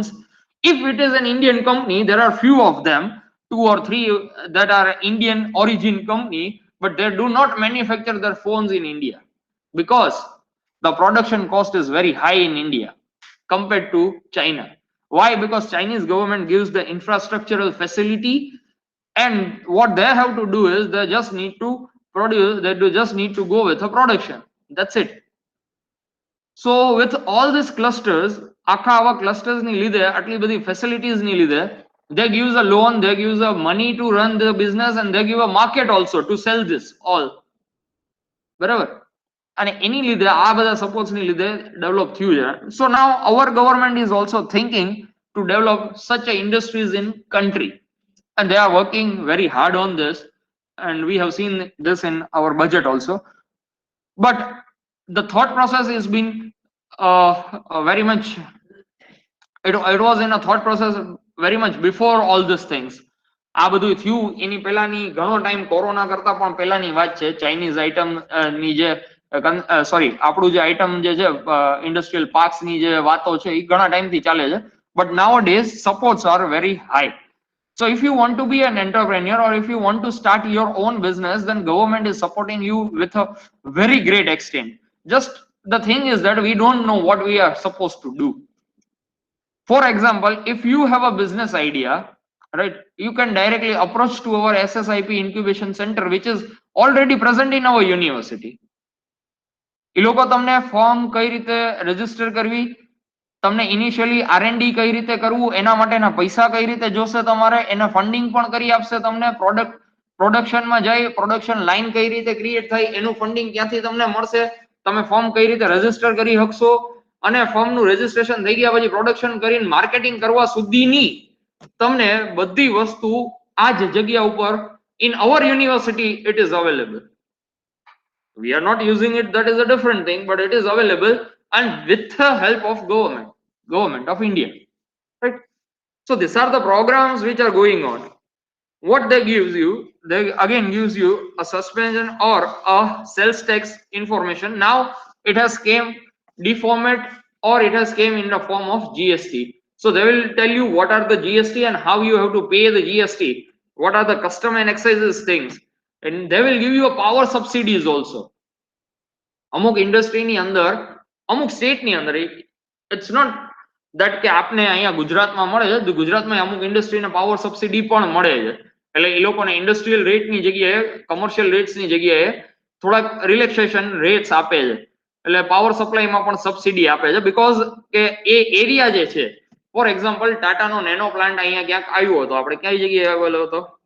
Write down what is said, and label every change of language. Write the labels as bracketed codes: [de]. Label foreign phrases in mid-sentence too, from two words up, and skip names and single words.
[en] If it is an Indian company, there are few of them, 2 or 3 that are Indian origin company, but they do not manufacture their phones in India because the production cost is very high in India compared to China. Why? Because Chinese government gives the infrastructural facility, and what they have to do is they just need to produce, just need to go with a production. That's it. So with all these clusters, [gu] આખા આવા clusters ની લીધે, આટલી બધી facilities ની લીધે, [en] they gives a loan, they gives a money to run the business, and they give a market also to sell this all. [gu] બરાબર? અને એની લીધે આ બધા સપોર્ટ્સ ની લીધે ડેવલપ થયું છે. [en] So now our government is also thinking to develop such a industries in country, and they are working very hard on this, and we have seen this in our budget also. But the thought process has been very much, it was in a thought process very much before all these things. [gu] આ બધું થયું એની પહેલાની ઘણો ટાઈમ, કોરોના કરતા પણ પહેલાની વાત છે. [en] Chinese item [gu] ની જે સોરી આપણું જે આઈટમ જે છે [en] industrial parks [gu] ની જે વાતો છે એ ઘણા ટાઈમથી ચાલે છે. [en] બટ nowadays supports are very high. So if you want to be an entrepreneur or if you want to start your own business, then government is supporting you with a very great extent. Just the thing is that we don't know what we are supposed to do. For example, if you have a business idea, right, you can directly approach to our SSIP incubation center, which is already present in our university. [gu] એ લોકો તમને ફોર્મ કઈ રીતે રજીસ્ટર કરવી, તમને ઇનિશિયલી R&D કઈ રીતે કરવું, એના માટેના પૈસા કઈ રીતે જોશે તમારે, એના ફંડિંગ પણ કરી આપશે તમને. પ્રોડક્શનમાં જઈ [en] production line [gu] કઈ રીતે ક્રિએટ થાય એનું ફંડિંગ ક્યાંથી તમને મળશે, તમે ફોર્મ કઈ રીતે રજીસ્ટર કરી શકશો, અને ફોર્મનું રજીસ્ટ્રેશન થઈ ગયા પછી પ્રોડક્શન કરીને માર્કેટિંગ કરવા સુધીની તમને બધી વસ્તુ આ જ જગ્યા ઉપર [en] in our university it is available. We are not using it, that is a different thing, but it is available, and with the help of government of India, right? So these are the programs which are going on. What they gives you, they again gives you a suspension or a sales tax information. Now it has came deformat, or it has came in the form of GST. So they will tell you what are the GST and how you have to pay the GST, what are the custom and excises things, and they will give you a power subsidies also. [gu] અમુક ઇન્ડસ્ટ્રી ની અંદર, અમુક સ્ટેટ ની અંદર, [en] it's not that [gu] કે આપને અહીંયા ગુજરાતમાં મળે છે, ગુજરાતમાં અમુક ઇન્ડસ્ટ્રીને [en] power subsidy [gu] પણ મળે છે, એટલે એ લોકોને ઇન્ડસ્ટ્રીયલ રેટની જગ્યાએ કોમર્શિયલ રેટ્સની જગ્યાએ થોડાક [en] relaxation rates [gu] આપે છે, એટલે પાવર સપ્લાયમાં પણ સબસિડી આપે છે, બીકોઝ કે એ એરિયા જે છે, [en] for example [gu] ટાટાનો નેનો પ્લાન્ટ અહીંયા ક્યાંક આવ્યો હતો, આપણે કઈ જગ્યાએ આવેલો હતો?